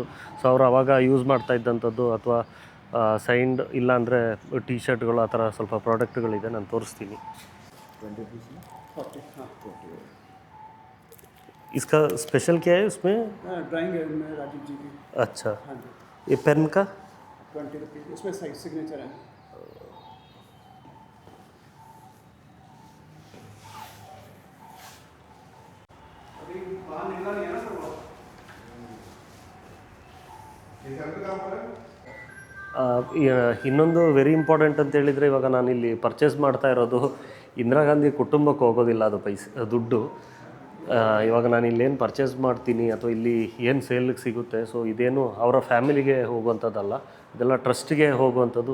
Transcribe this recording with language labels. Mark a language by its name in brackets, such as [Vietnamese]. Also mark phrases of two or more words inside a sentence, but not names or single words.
[Kannada] ಸೊ ಅವರು ಆವಾಗ ಯೂಸ್ ಮಾಡ್ತಾ ಇದ್ದಂಥದ್ದು ಅಥವಾ ಸೈನ್ಡ್ ಇಲ್ಲಾಂದರೆ ಟಿ ಶರ್ಟ್ಗಳು, ಆ ಥರ ಸ್ವಲ್ಪ ಪ್ರಾಡಕ್ಟ್ಗಳಿದೆ, ನಾನು ತೋರಿಸ್ತೀನಿ. [Hindi] इसका स्पेशल क्या है उसमें? ड्राइंग है राजीव जी की. अच्छा, ये पेन का 20 रुपीज़, इसमें [English] size signature [Hindi] है. अभी बाहर निकला नहीं है ना सर वो. [Kannada] ಇನ್ನೊಂದು [English] very important [Kannada] ಅಂತ ಹೇಳಿದರೆ, ಇವಾಗ ನಾನಿಲ್ಲಿ ಪರ್ಚೇಸ್ ಮಾಡ್ತಾ ಇರೋದು ಇಂದಿರಾ ಗಾಂಧಿ ಕುಟುಂಬಕ್ಕೆ ಹೋಗೋದಿಲ್ಲ, ಅದು ದುಡ್ಡು. ಇವಾಗ ನಾನು ಇಲ್ಲೇನು ಪರ್ಚೇಸ್ ಮಾಡ್ತೀನಿ ಅಥವಾ ಇಲ್ಲಿ ಏನು ಸೇಲಿಗೆ ಸಿಗುತ್ತೆ, ಸೊ ಇದೇನು ಅವರ ಫ್ಯಾಮಿಲಿಗೆ ಹೋಗುವಂಥದ್ದಲ್ಲ, ಇದೆಲ್ಲ ಟ್ರಸ್ಟಿಗೆ ಹೋಗುವಂಥದ್ದು.